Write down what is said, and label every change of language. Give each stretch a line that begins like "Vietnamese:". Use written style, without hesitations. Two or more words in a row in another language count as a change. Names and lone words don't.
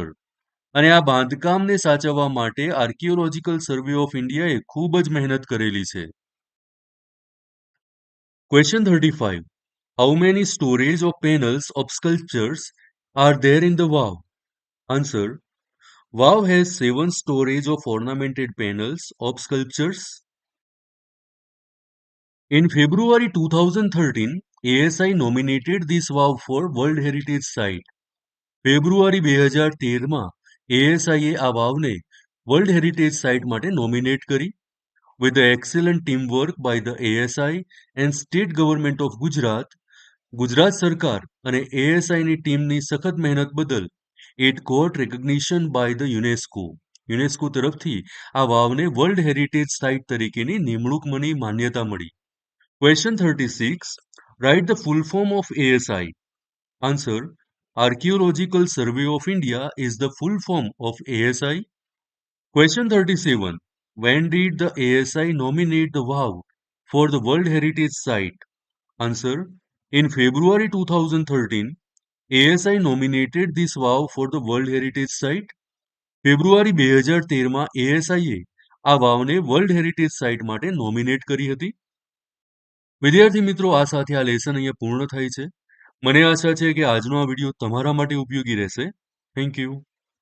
Gujarati: અને આ બાંધકામને સાચવવા માટે આર્કિયોલોજીકલ સર્વે ઓફ ઇન્ડિયાએ ખૂબ જ મહેનત કરેલી છે. ક્વેશ્ચન 35.
English: how many storage of panels of sculptures are there in the vav?
Gujarati: આન્સર.
English: Wow has 7 storage of ornamented panels of sculptures. In February 2013, ASI nominated this wow for World Heritage Site.
Gujarati: ફેબ્રુઆરી 2013માં ASIએ આ વાવને
English: World Heritage Site
Gujarati: માટે નોમિનેટ કરી.
English: With the excellent teamwork by the ASI and State Government of Gujarat,
Gujarati: ગુજરાત સરકાર અને ASIની ટીમની સખત મહેનત બદલ
English: it got recognition by the UNESCO.
Gujarati: યુનેસ્કો તરફથી આ વાવને
English: World Heritage Site
Gujarati: તરીકેની નિમણૂકની માન્યતા મળી.
English: Question 36. Write the full form of ASI. Answer. Archaeological Survey of India is the full form of ASI. Question 37. When did the ASI nominate the wow for the World Heritage Site? Answer. In February 2013, ASI nominated this wow for the World Heritage Site.
Gujarati: ફેબ્રુઆરી 2013માં ASIએ આ વાવને
English: World Heritage Site
Gujarati: માટે નોમિનેટ કરી હતી. વિદ્યાર્થી મિત્રો, આ સાથે આ લેસન અહીંયા પૂર્ણ થાય છે. મને આશા છે કે આજનો આ વિડીયો તમારા માટે ઉપયોગી રહેશે.
English: thank you.